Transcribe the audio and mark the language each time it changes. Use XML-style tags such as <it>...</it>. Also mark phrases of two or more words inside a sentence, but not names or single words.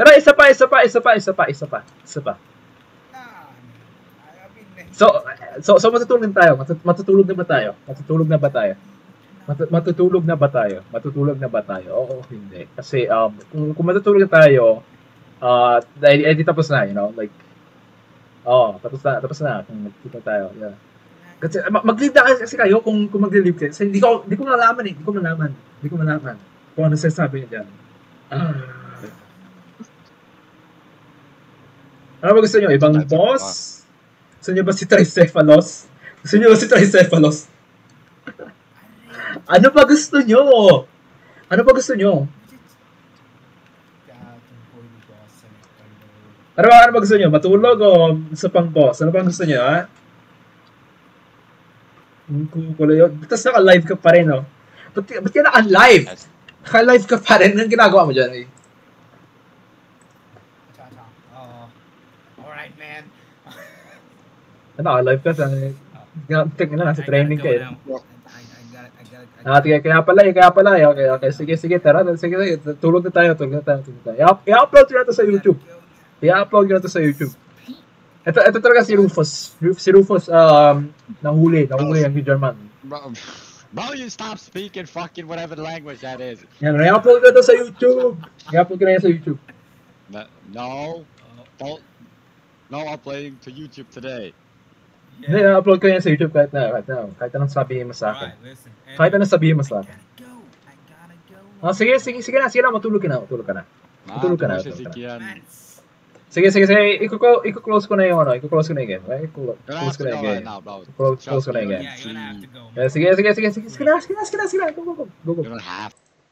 <tl>Pero isa pa.</tl> <hi>अभी नहीं</hi> <tl>So matutulog na tayo. Matutulog na ba tayo? Oo, hindi. Kasi kung matutulog na tayo, di tapos na,</tl> <en>you know,</en> <tl>like tapos na kung magkita tayo.</tl> <en>Yeah.</en> <tl>Kasi mag-leave na kasi kayo kung mag-leave kayo. Kasi hindi ko malaman kung ano sinasabi niya diyan. Ano ba gusto niyo? Ibang boss? Gusto niyo ba si Tricephalos? Ano ba gusto niyo?</tl> <hi>क्या तुम कोई भी बॉस सेलेक्ट कर लो</hi> <tl>Ano ba gusto niyo? Matulog o sa pang boss? Ano ba gusto niyo, ha? Kukulo yun. Tapos naka-live ka pa rin, no? Ba't ka naka-live? Naka-live ka pa rin. Anong ginagawa mo dyan, eh?</tl> <hi>अच्छा अच्छा</hi> <en>alright man</en> <tl>Naka-live ka. Tingnan na, nasa training ka, eh.</tl> <en>I gotta</en> <tl>Kaya pala, eh. Okay. Sige, tara. Sige, tulog na tayo. I-upload ko na to sa YouTube. Ito talaga si Rufus. Nahuli ang German.</tl> <en>Bro, you stop speaking fucking whatever language that is.</en> <tl>Yan, i-upload ko na to sa YouTube.</tl> <en>No. Don't. No uploading to YouTube today.</en> <tl>Hindi, i-upload ko yan sa YouTube kahit anong sabihin mo sa akin.</tl> <en>Alright, listen.</en> <tl>Kahit anong sabihin mo sa</tl> <en>I</en> <tl>akin.</tl> <en>gotta go.</en> <tl>Sige na, matulog ka na. Matulog ka na.</tl> <en>Man,</en> <tl>Sige, i-close ko na yung game. Okay? Close ko na yung game.</tl> <en>now, bro.</en> <tl>Close ko na yung game.</tl> <en>yeah, you're gonna have to go.</en> <tl>Sige na.</tl> <en>Go. You don't have</en>